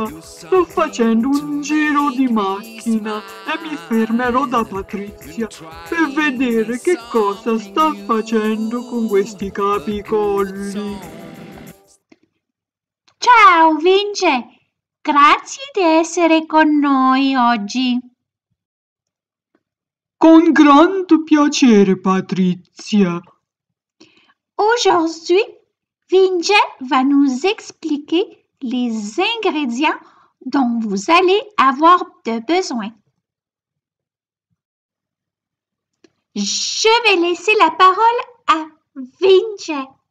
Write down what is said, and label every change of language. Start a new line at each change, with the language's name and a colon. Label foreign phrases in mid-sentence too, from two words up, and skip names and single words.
Italian: Sto facendo un giro di macchina e mi fermerò da Patrizia per vedere che cosa sta facendo con questi capicolli. Ciao Vince, grazie di essere con noi oggi. Con grande piacere, Patrizia.
French: Aujourd'hui, Vince va nous expliquer les ingrédients dont vous allez avoir besoin. Je vais laisser la parole à Vince.